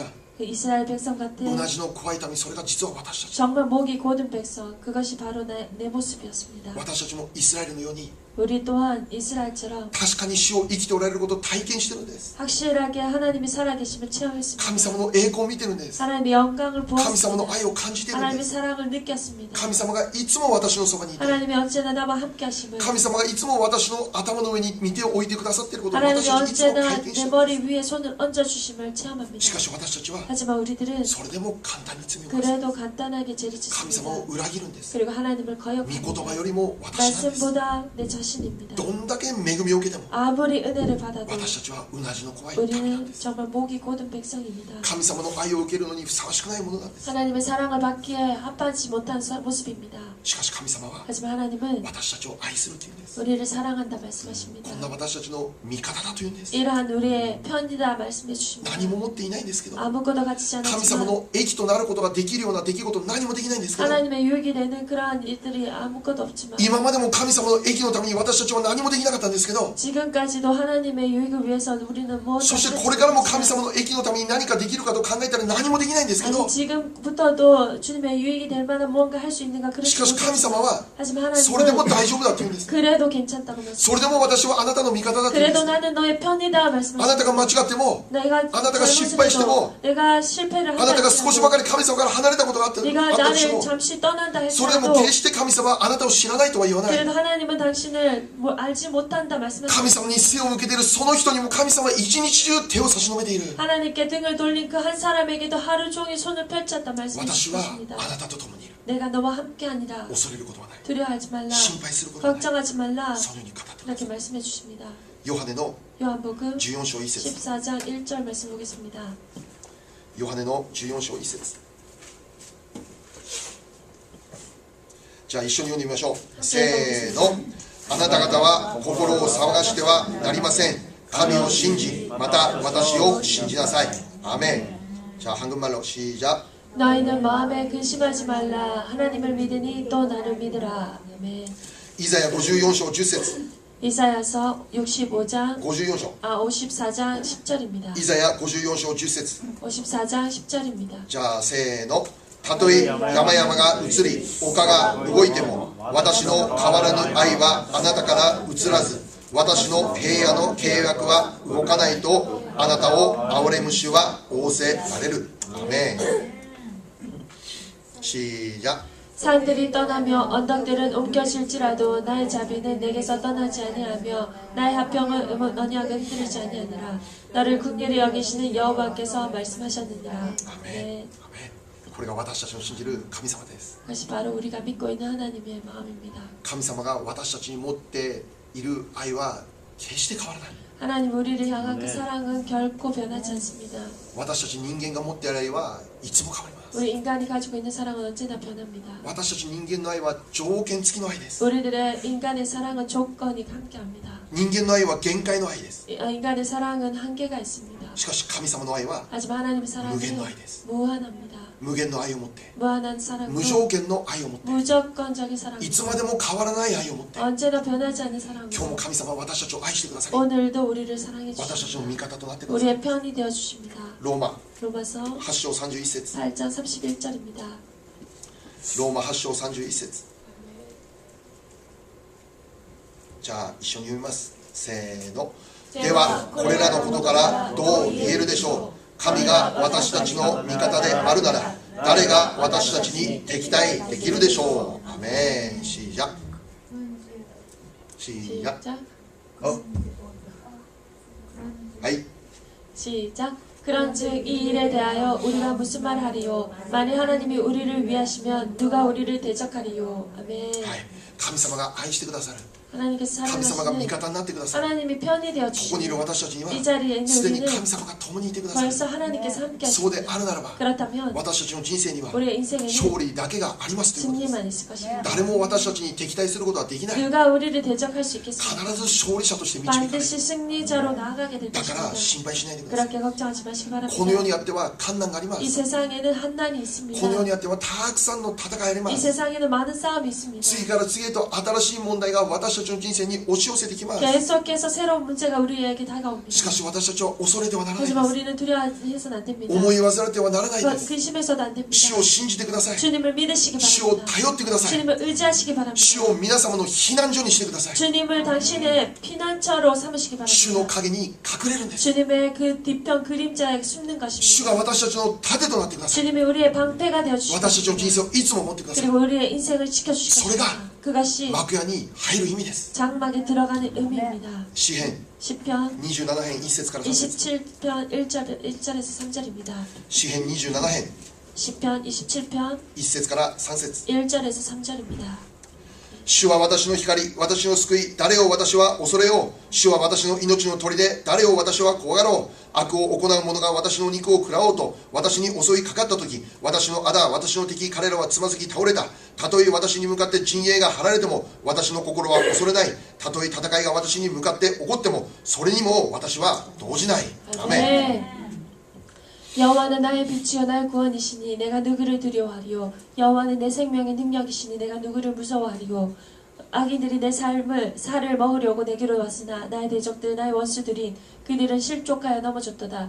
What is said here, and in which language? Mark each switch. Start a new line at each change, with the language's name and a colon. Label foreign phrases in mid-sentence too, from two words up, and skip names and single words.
Korean: 그 이스라엘 백성 같은
Japanese: 同じの怖い民それが実は私たち
Korean: 정말 목이 곧은 백성 그것이 바로 내 모습이었습니다.
Japanese: 私たちもイスラエルのように
Korean: 우리 또한 이스라엘처럼
Japanese: 確かに主を生きておられることを体験してるんです。
Korean: 확실하게 하나님이 살아계심을
Japanese: 神
Korean: 체험했습니다.
Japanese: 様の栄光を見てるんです。
Korean: 하나님의 영광을
Japanese: 神様の
Korean: 보았습니다.
Japanese: 愛を感じてるんで
Korean: 하나님의
Japanese: す。
Korean: 사랑을 느꼈습니다.
Japanese: 神様がいつも私のそばにいて、
Korean: 하나님이 언제나 나와 함께하심을
Japanese: 神様がいつも私の頭の上に御手を置いてくださっていることを
Korean: 하나님이
Japanese: 私はいつも
Korean: 언제나
Japanese: 体験し
Korean: 내
Japanese: ている。
Korean: 머리 위에 손을 얹어주심을 체험합니다.
Japanese: しかし私たちは
Korean: 하지만 우리들은
Japanese: それでも簡単に罪を犯す。
Korean: 그래도 간단하게
Japanese: 神
Korean: 재리짓습니다.
Japanese: 様を裏切るんです。
Korean: 그리고 하나님을
Japanese: 御言葉
Korean: 거역합니다.
Japanese: よりも私なんです。
Korean: 말씀보다 내 자신입니다.
Japanese: どんだけ恵みを受けても
Korean: 아무리 은혜를 받아도
Japanese: 私たちはうなじの怖い民なん
Korean: 우리는
Japanese: です。
Korean: 정말 목이 고든 백성입니다.
Japanese: 神様の愛を受けるのにふさわしくないものなんです。
Korean: 하나님의 사랑을 받기에 합하지 못한 모습입니다.
Japanese: しかし神様は
Korean: 하지만 하나님은
Japanese: 私たちを愛するというんです。
Korean: 우리를 사랑한다 말씀하십니다.
Japanese: こんな私たちの味方だというんです。
Korean: 이러한 우리의 편이다 말씀해 주십니다.
Japanese: 何も持っていないんですけど、
Korean: 아무것도 가지지
Japanese: 神様
Korean: 않았지만
Japanese: の益となることができるような出来事何もできないんですけど、
Korean: 하나님의 유익이 되는 그러한 일들이 아무것도 없지만
Japanese: 今までも神様の益のために私たちは何もできなかったんですけど、
Korean: 지금까지도 하나님의 유익을 위해서 우리는 뭐
Japanese: そしてこれからも神様の益のために何かできるかと考えたら何もできないんですけど、
Korean: 아니 지금부터도 주님의 유익이 될 만한 무언가 할 수 있는가
Japanese: しかし
Korean: 그렇지
Japanese: 神様は
Korean: 하지만
Japanese: それでも
Korean: 하나님은
Japanese: 大丈夫だというんです。
Korean: 그래도 괜찮다고 말씀
Japanese: それでも私はあなたの味方だというんで
Korean: 그래도
Japanese: す。
Korean: 나는 너의 편이다
Japanese: あなた
Korean: 말씀하십니다.
Japanese: が間違っても、
Korean: 내가 아나타가 실패했고, 내가 실패를
Japanese: あなたが少しばか
Korean: 하지
Japanese: り神様から離れたことがあった
Korean: 네가
Japanese: あったとして
Korean: 나를
Japanese: も、
Korean: 잠시 떠난다
Japanese: それでも
Korean: 했어도
Japanese: 決して神様はあなたを知らないとは言わない。
Korean: 그래도 하나님은 당신을 알지 못한다
Japanese: 神
Korean: 말씀하십니다.
Japanese: 様に背を向けているその人にも神様は一日中手を差し伸べている。
Korean: 하나님께 등을 돌린 그 한 사람에게도 하루 종일 손을 펼쳤다
Japanese: 私は
Korean: 말씀하십니다.
Japanese: あなたと共にいる。
Korean: 내가 너와 함께하니라.
Japanese: 恐れることはない。
Korean: 두려워하지 말라.
Japanese: 心配することはない。
Korean: 걱정하지 말라.
Japanese: そのように語ってくだ
Korean: 이렇게
Japanese: さい。
Korean: 말씀해 주십니다.
Japanese: ヨハネの
Korean: 요한복음
Japanese: 14章1節。
Korean: 14장 1절 말씀 보겠습니다.
Japanese: ヨハネの14章1節。じゃあ一緒に読んでみましょう。せーの。あなた方は心を騒がしてはなりません。神を信じ、また私を信じなさい。アーメン。じゃあ
Korean: 한국말로 시작。 너희는 마음에 근심하지 말라. 하나님을 믿으니 또 나를 믿으라. 아멘.
Japanese: イザヤ54章10節。
Korean: 이사야서 65장
Japanese: 54章。
Korean: 54장 10절입니다.
Japanese: イザヤ54章10節。
Korean: 54장 10절입니다.
Japanese: じゃあせーの。たとえ山々が移り丘が動いても私の変わらぬ愛はあなたから移らず私の平野の契約は動かないとあなたを憐れむ主は仰せられる。アーメン。시작。
Korean: 산들이 떠나며 언덕들은 옮겨질지라도 나의 자비는 내게서 떠나지 아니하며 나의 화평은 언약은 흔들리지 아니하니라. 너를 긍휼히 여기시는 여호와께서 말씀하셨느니라.
Japanese: アーメン。
Korean: 네.
Japanese: アーメン。これが私たちの信じる神様です。
Korean: 그것이 바로 우리가 믿고 있는 하나님의 마음입니다.
Japanese: 神様が私たちに持っている愛は決して変わらない。
Korean: 하나님 우리를 향한 그 사랑은 결코 변하지 않습니다.
Japanese: 私たち人間が持っている愛はいつも変わります。
Korean: 우리 인간이 가지고 있는 사랑은 언제나 변합니다.
Japanese: 私たち人間の愛は条件付きの愛です。
Korean: 우리들의 인간의 사랑은 조건이 함께합니다.
Japanese: 人間の愛は限界の愛です。
Korean: 인간의 사랑은 한계가 있습니다.
Japanese: しかし神様の愛は
Korean: 하지만 하나님의 사랑은
Japanese: 무限の愛です。
Korean: 무한합니다.
Japanese: 無限の愛を持って、
Korean: 무한한 사랑과
Japanese: 無条件の愛を持って、
Korean: 무조건적인
Japanese: い
Korean: 사랑과
Japanese: つまでも変わらない愛を持って、
Korean: 언제나 변하지 않는 사랑과
Japanese: 今日も神様は私たちを愛してくださり、
Korean: 오늘도 우리를 사랑해
Japanese: 私たち
Korean: 주십니다.
Japanese: の味方となってください。
Korean: 우리의 편이 되어 주십니다.
Japanese: ローマ
Korean: 로마서
Japanese: 8章31節。
Korean: 8장 31절입니다.
Japanese: ローマ8章31節。じゃあ一緒に読みます。せーの。ではこれらのことからどう言えるでしょう。神が私たちの味方であるなら誰が私たちに敵対できるでしょう。アメン。シージャシージャ
Korean: 시작.
Japanese: はい。
Korean: 시작. 그런즉 이 일에 대하여 우리가 무슨 말하리요? 만일 하나님이 우리를 위하시면 누가 우리를 대적하리요? 아멘.
Japanese: はい、神様が愛してくださる。
Korean: 하나님께서
Japanese: 神様が味
Korean: 사랑하시는
Japanese: 方になってくださる。
Korean: 하나님이 편이 되어
Japanese: ここにいる
Korean: 주시고
Japanese: 私たちには
Korean: 이 자리에 있는
Japanese: すでに
Korean: 우리는
Japanese: 神様が共にいてくださる。
Korean: 벌써 하나님께서 함께
Japanese: そう
Korean: 하시고
Japanese: であるならば
Korean: 그렇다면
Japanese: 私たちの人生には
Korean: 우리의 인생에는
Japanese: 勝利だけがありますということです。
Korean: 승리만 있을 것입니다.
Japanese: 誰も私たちに敵対することはできない。
Korean: 누가 우리를 대적할 수 있겠습니까?
Japanese: 必ず勝利者として導かれる。
Korean: 반드시 승리자로 나아가게 될
Japanese: だから
Korean: 것입니다.
Japanese: 心配しないでください。
Korean: 그렇게 걱정하지 마시기
Japanese: この世に
Korean: 바랍니다.
Japanese: あっては困難がありま
Korean: 이
Japanese: す。
Korean: 세상에는 한난이 있습니다.
Japanese: この世にあってはたくさんの戦いがありま
Korean: 이
Japanese: す。
Korean: 세상에는 많은 싸움이 있습니다.
Japanese: 次から次へと新しい問題が私たちの人生に押し寄せてきます。
Korean: 계속해서 새로운 문제가 우리에게
Japanese: し
Korean: 다가옵니다.
Japanese: かし私たちは恐れてはならないで
Korean: 하지만
Japanese: す。
Korean: 우리는 두려워해서는 안 됩니다.
Japanese: 思い煩ってはならないで
Korean: 그건
Japanese: す。
Korean: 근심해서도 안
Japanese: 主
Korean: 됩니다.
Japanese: を信じてください。
Korean: 주님을 믿으시기
Japanese: 主を
Korean: 바랍니다.
Japanese: 頼ってください。
Korean: 주님을 의지하시기 바랍니다.
Japanese: 主を皆様の避難所にしてください。
Korean: 주님을 당신의 피난처로 삼으시기
Japanese: 主の
Korean: 바랍니다.
Japanese: 陰に隠れるんです。
Korean: 주님의 그 뒤편 그림자에 숨는
Japanese: 主
Korean: 것입니다.
Japanese: が私たちの盾となってください。
Korean: 주님이 우리의 방패가 되어
Japanese: 私たち
Korean: 주시고
Japanese: の人生をいつも持ってください。
Korean: 그리고 우리의 인생을 지켜주실 소리가 것입니다. 그것이
Japanese: 幕屋に入る意味です。
Korean: 장막에 들어가는 의미입니다.
Japanese: 詩編
Korean: 10편
Japanese: 27編1節から3節。
Korean: 27편 1절에서 3절입니다.
Japanese: 詩編27編
Korean: 10편 27편
Japanese: 1 節から3節。
Korean: 1절에서 3절입니다.
Japanese: 主は私の光、私の救い、誰を私は恐れよう。主は私の命の砦、誰を私は怖がろう。悪を行う者が私の肉を食らおうと、私に襲いかかった時、私の仇、私の敵、彼らはつまずき倒れた。たとえ私に向かって陣営が張られても、私の心は恐れない。たとえ戦いが私に向かって起こっても、それにも私は動じない。アメン。
Korean: 네. 여호와는 나의 빛이요 나의 구원이시니 내가 누구를 두려워하리요. 여호와는 내 생명의 능력이시니 내가 누구를 무서워하리요. 악인들이 내 살을 먹으려고 내게로 왔으나 나의 대적들 나의 원수들인 그들은 실족하여 넘어졌도다.